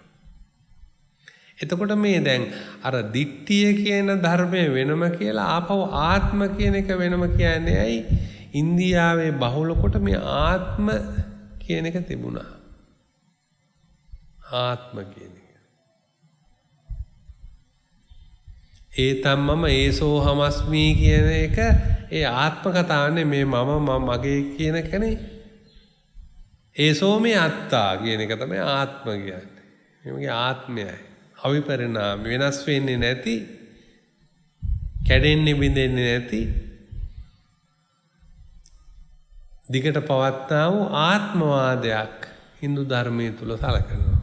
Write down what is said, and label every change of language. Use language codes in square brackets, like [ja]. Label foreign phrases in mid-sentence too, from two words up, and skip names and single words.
[si] එතකොට මේ දැන් අර දිට්ඨිය කියන ධර්මය වෙනම කියලා ආපහු ආත්ම කියන එක වෙනම කියන්නේ ඇයි? ඉන්දියාවේ බහුල කොට මේ ආත්ම කියන එක තිබුණා. ආත්ම කියන එක. [pi] ඒතම් මම ඒසෝ හමස්මි [si] කියන එක ඒ ආත්ම කතාවනේ මේ මම මගේ කියන කනේ. [pi] ඒසෝ මේ අත්තා [si] කියන එක තමයි ආත්ම කියන්නේ. මේකේ ආත්මයයි. අවිපරිණාම වෙනස් වෙන්නේ නැති, කැඩෙන්නේ බිඳෙන්නේ නැති, දිගට පවත්නා වූ ආත්මවාදයක් Hindu ධර්මයේ තුල සලකනවා.